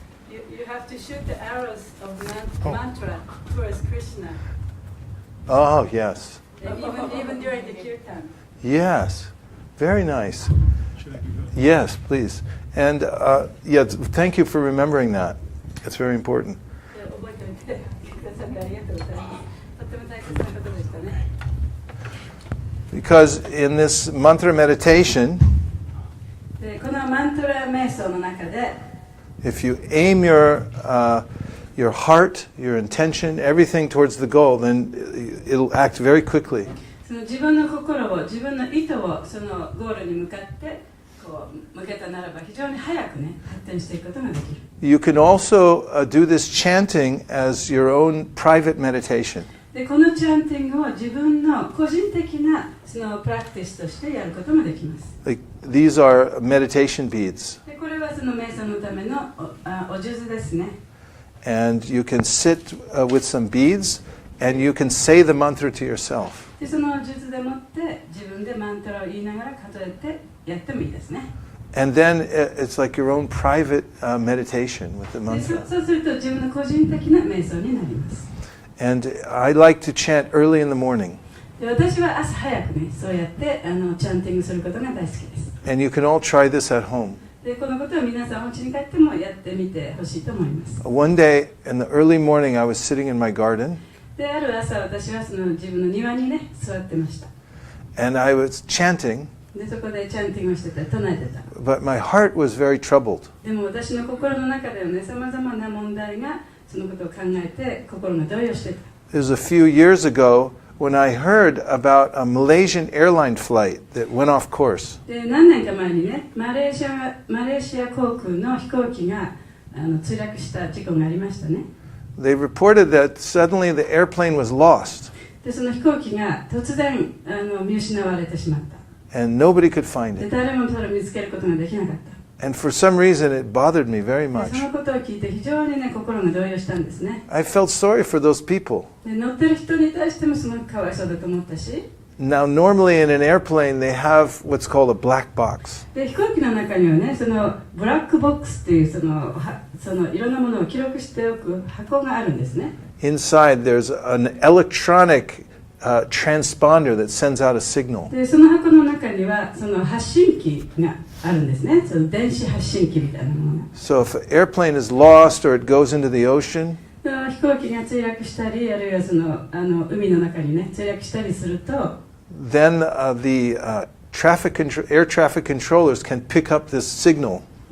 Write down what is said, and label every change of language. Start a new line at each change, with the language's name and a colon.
English: You have to shoot the arrows of mantra towards Krishna. Oh, yes. Even during the kirtan. Yes. Very nice. Yes, please. And thank you for remembering that. It's very important.
Japanese: 覚えておいてくださってありがとうございます。とても大切なことでしたね。
English: Because in this mantra meditation,
Japanese: でこのマントラ瞑想の中で、
English: if you aim your heart, your intention, everything towards the goal, then it'll act very quickly.
Japanese: その自分の心を、自分の意図をそのゴールに向かってこう向けたならば非常に早くね発展していくことができる。
English: You can also do this chanting as your own private meditation.
Japanese: でこのチャンティングを自分の個人的なそのプラクティスとしてやることもできます。
English: Like, these are meditation beads.
Japanese: でこれはその瞑想のためのお数珠ですね。
English: And you can sit with some beads and you can say the mantra to yourself.
Japanese: でその数珠でもって自分でマントラを言いながら数えてやってもいいですね。
English: And then it's like your own private meditation with the
Japanese: で
English: mantra.
Japanese: そうすると自分の個人的な瞑想になります。
English: And I like to chant early in the morning.
Japanese: で私は朝早くね、そうやってチャンティングすることが大好きです。
English: And you can all try this at home.
Japanese: でこのことを皆さんお家に帰ってもやってみてほしいと思います。
English: One day in the early morning, I was sitting in my garden
Japanese: である朝私はその自分の庭にね座ってました。
English: and I was chanting,
Japanese: でそこでチャンティングをしてた、唱えてた。
English: but my heart was very troubled.
Japanese: でも私の心の中ではね、さまざまな問題がそのことを考えて心が動揺してた。
English: It was a few years ago when I heard about a Malaysian airline flight that went off course.
Japanese: で何年か前にね、マレーシア航空の飛行機が墜落した事故がありましたね。
English: They reported that suddenly the airplane was lost
Japanese: でその飛行機が突然見失われてしまった。
English: and nobody could find
Japanese: で
English: it.
Japanese: 誰もそれを見つけることができなかった。
English: And for some reason, it bothered me very
Japanese: で
English: much.
Japanese: そのことを聞いて非常にね心が動揺したんですね。
English: I felt sorry for those people.
Japanese: で乗ってる人に対してもすごくかわいそうだと思ったし、
English: Now, normally in an airplane, they have what's called a black box.
Japanese: で飛行機の中にはね、そのブラックボックスっていうそのいろんなものを記録しておく箱があるんですね。
English: Inside, there's an electronic transponder that sends out a signal.
Japanese: でその箱の中にはその発信機があるんですね。その電子発信機みたいなものが。
English: So if an airplane is lost or it goes into the ocean,
Japanese: 飛行機が墜落したり、あるいはその海の中にね墜落したりすると、
English: then the air traffic controllers can pick up this signal.